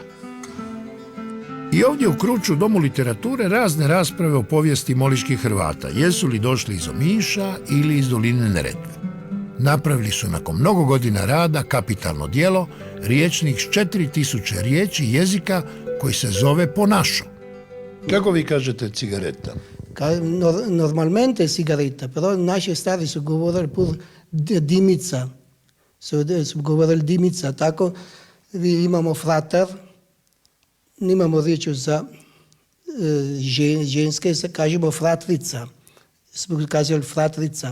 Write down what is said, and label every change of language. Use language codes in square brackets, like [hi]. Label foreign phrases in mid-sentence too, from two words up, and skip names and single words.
[hr] I ovdje u Kruču, domu literature, razne rasprave o povijesti moliških Hrvata. Jesu li došli iz Omiša ili iz doline Neretve. Napravili su nakon mnogo godina rada kapitalno djelo, riječnik s 4000 riječi jezika koji se zove Ponašo. Kako vi kažete cigareta? [svm] Normalmente sigareta, però naši stari su govorili pur dimica. Su govorili dimica, tako imamo frater, nimamo riječi za ženske, kažemo fratrica. Smo kazali fratrica.